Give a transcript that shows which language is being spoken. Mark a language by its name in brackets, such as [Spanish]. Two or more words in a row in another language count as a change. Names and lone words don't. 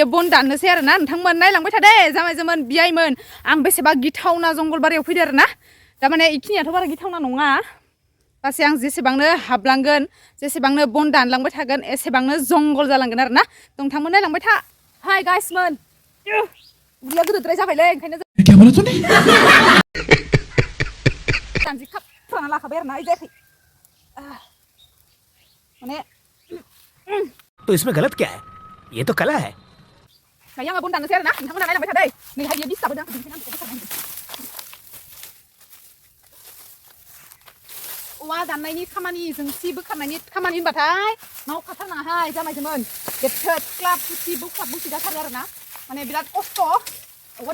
[Bodo] बन दाननोसै आरोना नोंथांमोन नायलांबाय था दे जामायजोमोन बियायमोन आं बेसेबा गिथावना जंगल बारियाव फैदो आरोना थारमाने इखिनियाथ' बारा गिथावना नङा गासै आं जेसेबांनो हाबलांगोन जेसेबांनो बन दानलांबाय थागोन एसेबांनो जंगल जालांगोन आरोना नोंथांमोन नायलांबाय था हाय गाइसमोन उदैया गोदोद्राय जाबायलै ओंखायनो जानजि खाफ्राना लाखाबाय आरोना जायाखै माने [Hindi] तो इसमें गलत क्या है ये तो कला है [Bodo] दायो आङो बन दाननोसै आरोना नोंथांमोना नायलांबाय था दै नैहाय बियो बिस जाबोदों औवा दाननायनि खामानि जोंसि बोखारनायनि खामानि होनबाथाय मावखाथारनाङाहाय जामायजोमोन गेथोद क्लाब बुसि बुसि जाथारो आरोना माने बिराद खस्थ' औवा